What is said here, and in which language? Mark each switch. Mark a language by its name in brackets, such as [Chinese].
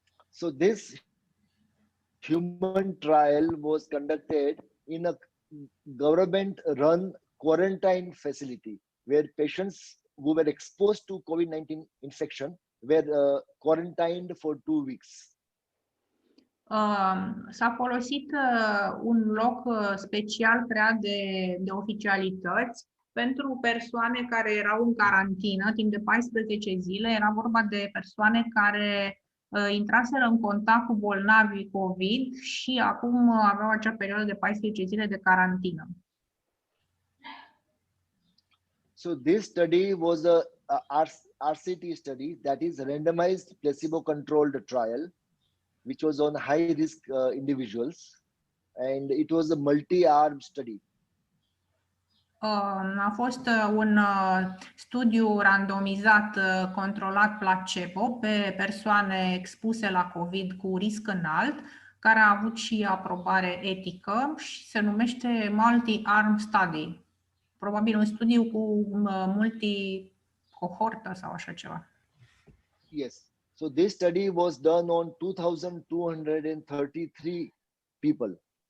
[English] So this human trial was conducted in a government-run quarantine facility where patients who were exposed to COVID-19 infection were quarantined for 2 weeks. [Romanian] S-a folosit un loc special creat de oficialități pentru persoane care erau în carantină timp de 14 zile. Era vorba de persoane care intraseră în contact cu bolnavii COVID și acum aveau acea perioadă de 14 zile de carantină. [English] So this study was a RCT study, that is randomized placebo-controlled trial, which was on high-risk individuals, and it was a multi-arm study. [Romanian] A fost un studiu randomizat controlat placebo pe persoane expuse la COVID cu risc înalt, care a avut și aprobare etică și se numește multi-arm study. Probabil un studiu cu multi-cohortă sau așa ceva. [English] Yes. So this study was done on 2,233 people.